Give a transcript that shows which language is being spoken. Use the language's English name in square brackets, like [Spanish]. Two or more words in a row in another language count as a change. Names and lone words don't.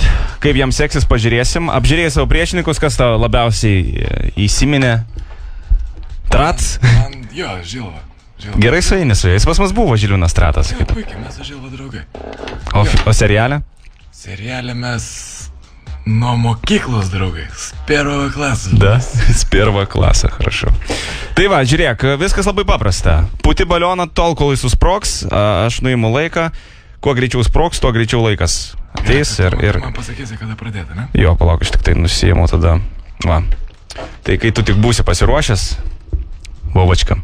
[Lithuanian] Kaip jam seksis, pažiūrėsim. Apžiūrėjai savo priešininkus, kas tau labiausiai įsiminė? Trats? Jo, Žilva. Gerai su jais, jis pas mus buvo Žilvinas Tratas. Jo, puikiai, mes su Žilva draugai. O serialė? Serialė mes nuo mokyklos draugai. [Russian] Первого класса. Да, с первого класса, хорошо. [Lithuanian] Tai va, žiūrėk, viskas labai paprasta. Puti balioną tol, kol jis susprogs, aš nuimu laiką. Kuo greičiau sprogs, tuo greičiau laikas ateis ir... Man pasakysi, kada pradėti, ne? Jo, palauk, aš tik tai nusiėmu tada. Va. Tai kai tu tik būsi pasiruošęs, Vovočka.